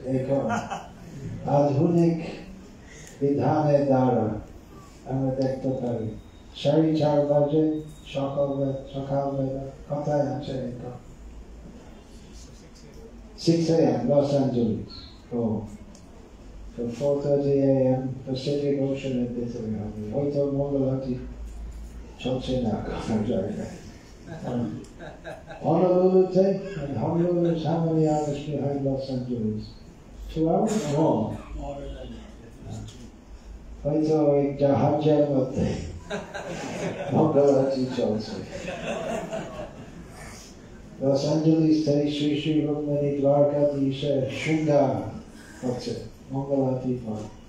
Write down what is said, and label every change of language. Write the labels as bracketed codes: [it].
[bn] এখন আধুনিক বিধানের দ্বারা আমরা দেখতে পারি 4:30 বাজে সকালবেলা কোথায় আছে এখন 6 a.m. Los Angeles. So 4:30 a.m. Pacific Ocean এর ভিতরে হবে। হয়তো মঙ্গলারতি চলছে না কোথাও জায়গায়। [en] Honolulu, and Honolulu is how many hours behind Los Angeles? 2 hours? More. [bn] হয়তো ওই জাহাজের মধ্যে মঙ্গলারতি চলছে। লস অ্যাঞ্জেলিস থেকে শ্রী শ্রী রুক্মিণী দ্বারকাধীশের শৃঙ্গার হচ্ছে, মঙ্গলারতি পর।